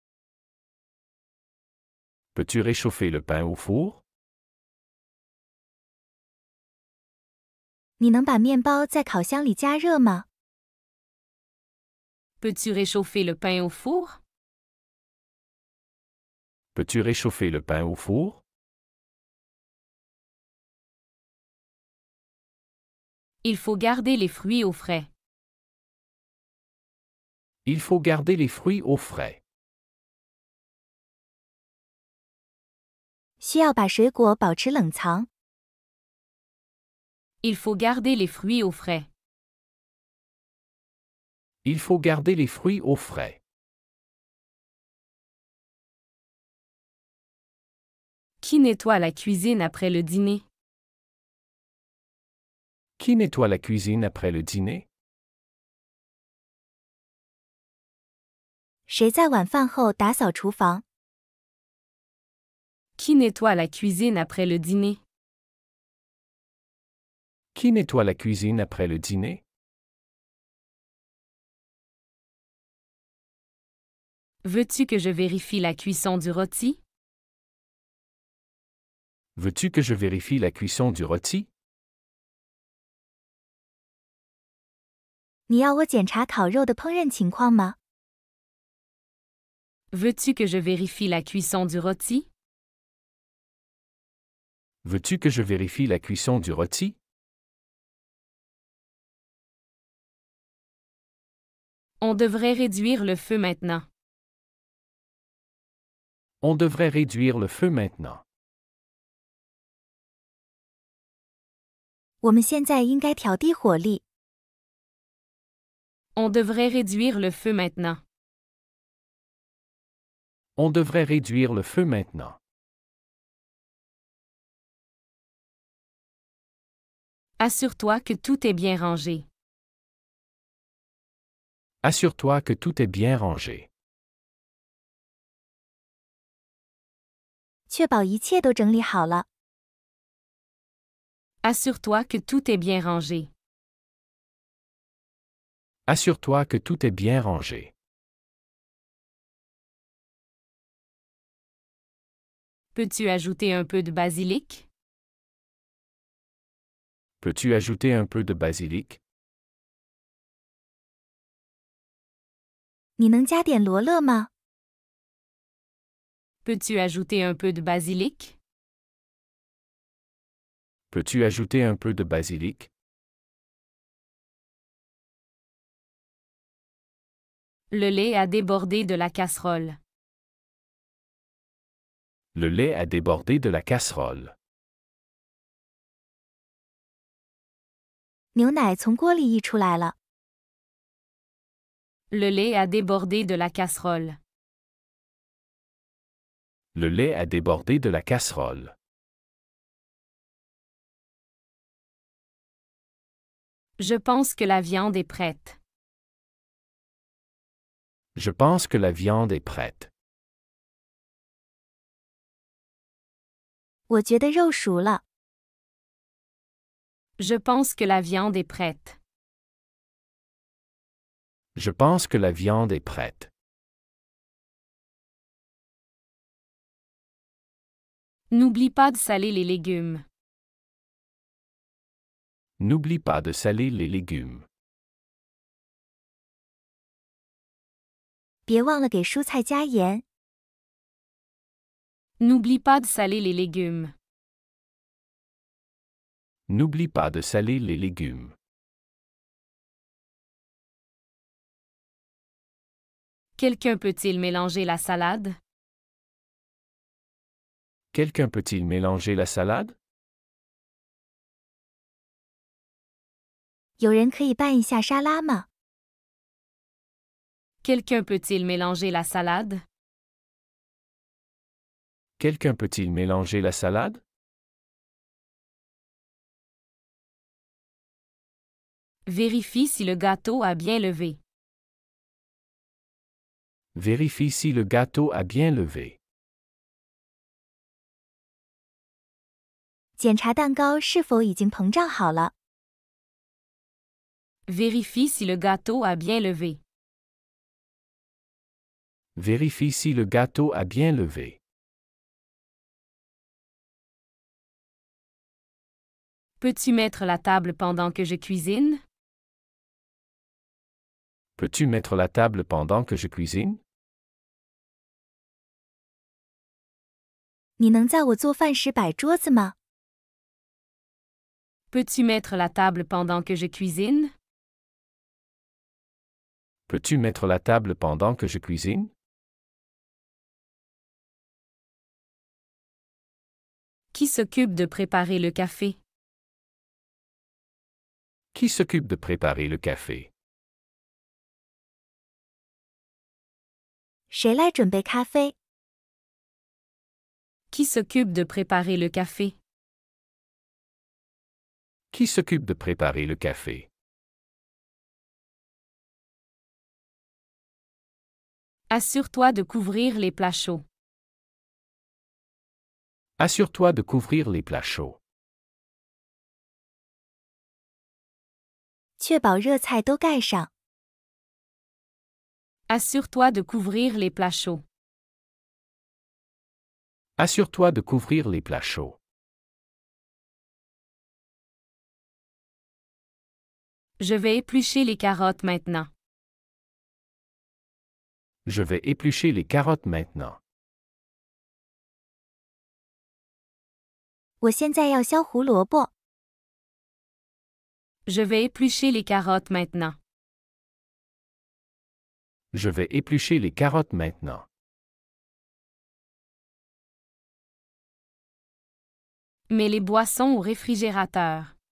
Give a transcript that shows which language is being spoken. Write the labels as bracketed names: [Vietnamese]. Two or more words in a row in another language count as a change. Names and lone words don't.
[French] Peux-tu réchauffer le pain au four? [Chinese] 你能把面包在烤箱里加热吗？ [French] Peux-tu réchauffer le pain au four? Peux-tu réchauffer le pain au four? Il faut garder les fruits au frais. Il faut garder les fruits au frais. [Chinese] 需要把水果保持冷藏。 [French] Il faut garder les fruits au frais. Il faut garder les fruits au frais. Qui nettoie la cuisine après le dîner? Qui nettoie la cuisine après le dîner? [Chinese] 谁在晚饭后打扫厨房？ [French] Qui nettoie la cuisine après le dîner? Qui nettoie la cuisine après le dîner? Veux-tu que je vérifie la cuisson du rôti? Veux-tu que je vérifie la cuisson du rôti? [Chinese] 你要我检查烤肉的烹饪情况吗？ [French] Veux-tu que je vérifie la cuisson du rôti? Veux-tu que je vérifie la cuisson du rôti? On devrait réduire le feu maintenant. On devrait réduire le feu maintenant. [Chinese] 我们现在应该调低火力。 [French] On devrait réduire le feu maintenant. On devrait réduire le feu maintenant. Assure-toi que tout est bien rangé. Assure-toi que tout est bien rangé. [Chinese] 确保一切都整理好了。 [French] Assure-toi que tout est bien rangé. Assure-toi que tout est bien rangé. Peux-tu ajouter un peu de basilic? Peux-tu ajouter un peu de basilic? [Chinese] 你能加点罗勒吗？ [French] Peux-tu ajouter un peu de basilic? Peux-tu ajouter un peu de basilic? Le lait a débordé de la casserole. Le lait a débordé de la casserole. [Chinese] 牛奶从锅里溢出来了。 [French] Le lait a débordé de la casserole. Le lait a débordé de la casserole. Je pense que la viande est prête. Je pense que la viande est prête. [Chinese] 我觉得肉熟了。 [French] Je pense que la viande est prête. Je pense que la viande est prête. N'oublie pas de saler les légumes. N'oublie pas de saler les légumes. [Chinese] 别忘了给蔬菜加盐。 [French] N'oublie pas de saler les légumes. N'oublie pas de saler les légumes. Quelqu'un peut-il mélanger la salade? Quelqu'un peut-il mélanger la salade? [Chinese] 有人可以拌一下沙拉吗？ [French] Quelqu'un peut-il mélanger la salade? Quelqu'un peut-il mélanger la salade? Vérifie si le gâteau a bien levé. Vérifie si le gâteau a bien levé. [Chinese] 检查蛋糕是否已经膨胀好了。 [French] Vérifie si le gâteau a bien levé. Vérifie si le gâteau a bien levé. Peux-tu mettre la table pendant que je cuisine? Peux-tu mettre la table pendant que je cuisine? [Chinese] 你能在我做饭时摆桌子吗？ [French] Peux-tu mettre la table pendant que je cuisine? Peux-tu mettre la table pendant que je cuisine? Qui s'occupe de préparer le café? Qui s'occupe de préparer le café? [Chinese] 谁来准备咖啡？ [French] Qui s'occupe de préparer le café? Qui s'occupe de préparer le café? Assure-toi de couvrir les plats chauds. Assure-toi de couvrir les plats chauds. [Chinese] 确保热菜都盖上。 [French] Assure-toi de couvrir les plats chauds. Assure-toi de couvrir les plats chauds. Je vais éplucher les carottes maintenant. Je vais éplucher les carottes maintenant. [Chinese] 我现在要削胡萝卜。 [French] Je vais éplucher les carottes maintenant. Je vais éplucher les carottes maintenant. Mets les boissons au réfrigérateur.